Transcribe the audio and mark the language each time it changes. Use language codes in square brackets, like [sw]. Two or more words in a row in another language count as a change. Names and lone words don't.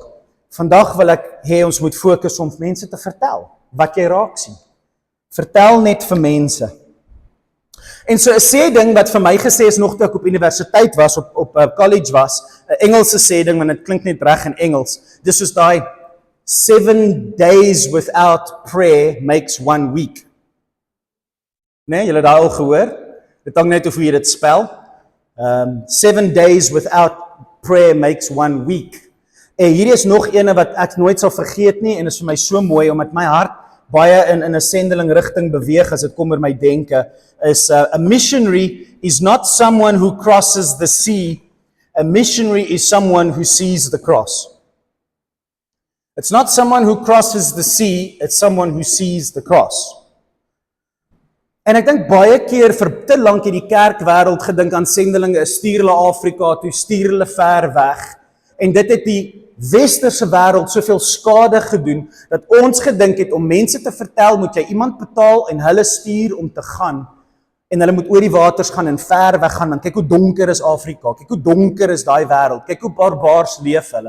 [af] Vandag wil ek hê ons moet fokus om mense te vertel, wat jy raak sien. Vertel net vir mense. En so 'n sê ding wat vir my gesê is nog toe ek op universiteit was, op college was, 'n Engelse sê ding, want dit klink net reg in Engels. Dis soos daai [en] 7 days without prayer makes 1 week. [af] Nee, julle het daai al gehoor? Dit hang net of hoe jy dit spel. [en] 7 days without prayer makes 1 week. [af] En hierdie is nog ene wat ek nooit sal vergeet nie, en is vir my so mooi, omdat my hart baie in 'n sendeling rigting beweeg as dit kom oor my denke, is [en] a missionary is not someone who crosses the sea, a missionary is someone who sees the cross. It's not someone who crosses the sea, it's someone who sees the cross. [af] En ek dink baie keer vir te lank het die kerkwêreld gedink aan sendelinge, stuur hulle Afrika toe, stuur hulle ver weg, en dit het die westerse wêreld soveel skade gedoen, dat ons gedink het om mense te vertel, moet jy iemand betaal en hulle stuur om te gaan, en hulle moet oor die waters gaan en ver weg gaan, en kyk hoe donker is Afrika, kyk hoe donker is daai wêreld, kyk hoe barbaars leef hulle.